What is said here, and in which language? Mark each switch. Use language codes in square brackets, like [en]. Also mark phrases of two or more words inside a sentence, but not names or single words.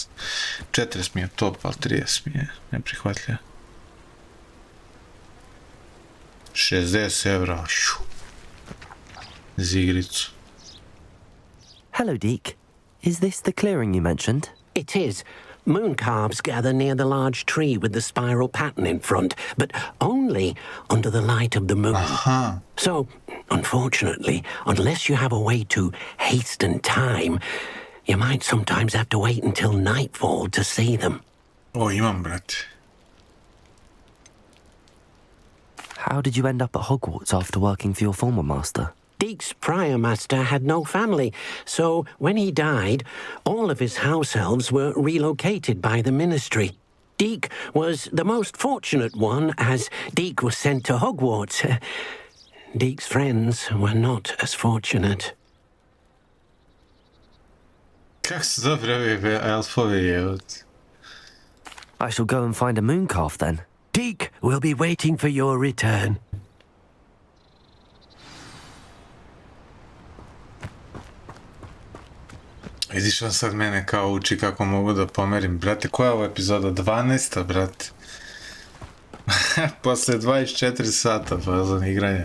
[sr] 40 mi je top, ali 30 mi je neprihvatljivo. 60 evra, za igricu. [en] Hello, Deke. Is this the clearing you mentioned? It is. Moon calves gather near the large tree with the spiral pattern in front, but only under the light of the moon. Aha. So, unfortunately, unless you have a way to hasten time, you might sometimes have to wait until nightfall to see them. [sr] O, imam, brate. [en] How did you end up at Hogwarts after working for your former master? Deke's prior master had no family, so when he died, all of his house elves were relocated by the ministry. Deke was the most fortunate one, as Deke was sent to Hogwarts. Deke's friends were not as fortunate. [sr] Kako su dobri ovi elfovi, jevot? [en] I shall go and find a moon calf then. Deke will be waiting for your return. [sr] Vidiš on sad mene kao uči kako mogu da pomerim. Brate, koja je ovo epizoda? 12. brate. Posle 24 sata fazon igranja.